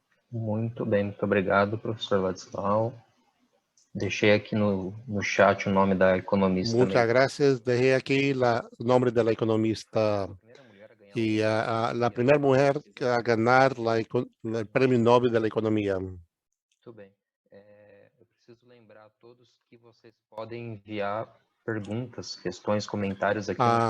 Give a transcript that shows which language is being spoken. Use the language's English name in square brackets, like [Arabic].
[Portuguese] Muito bem, muito obrigado, professor Ladislau. Deixei aqui no chat o nome da economista. [Spanish] Muchas gracias. Dejé aquí el nombre de la economista y la primera mujer a ganar el Premio Nobel de la Economía. [Portuguese] Muito bem. Eu preciso lembrar a todos que vocês podem enviar perguntas, questões, comentários aqui.